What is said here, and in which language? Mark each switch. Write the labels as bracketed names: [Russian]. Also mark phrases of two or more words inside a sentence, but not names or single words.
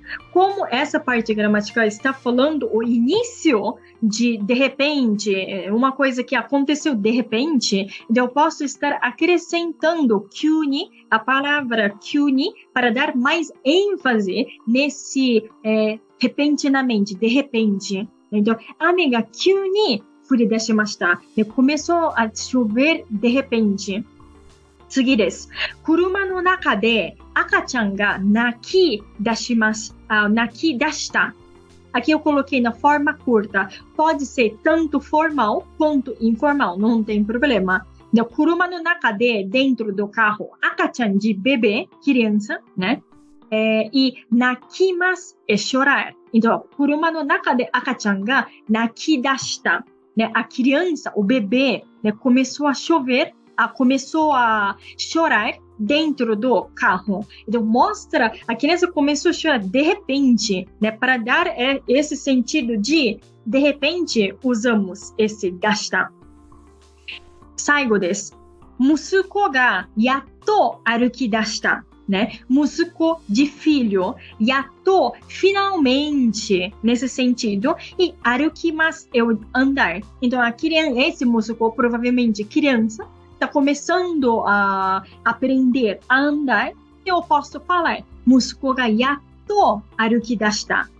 [Portuguese] Como essa parte gramatical está falando o início de repente, uma coisa que aconteceu de repente, então eu posso estar acrescentando kyuni, a palavra kyuni, para dar mais ênfase nesse repentinamente, de repente. [Japanese] Então, 雨が急に降り出しました. [Portuguese] Começou a chover de repente. [Japanese] 次です。車の中で赤ちゃんが泣き出した。 [Portuguese] Aqui eu coloquei na forma curta. Pode ser tanto formal quanto informal, não tem problema. Então, [Japanese] 車の中で [Portuguese] dentro do carro, 赤ちゃんde bebê, criança, né? E 泣きます é chorar. Então, [Japanese] 車の中で赤ちゃんが泣き出した。Né? [Portuguese] A criança, o bebê, né, começou a chorar dentro do carro. Então, mostra, a criança começou a chorar de repente, né? Para dar esse sentido de repente, usamos esse dashita. [Japanese] 最後です。息子がやっと歩き出した。Né? [Portuguese] Musuko de filho, yato, finalmente, nesse sentido, e arukimasu é o andar. Então, esse musuko, provavelmente criança, está começando a aprender a andar, e eu posso falar, [Japanese] 息子がやっと歩き出した, [Portuguese] né?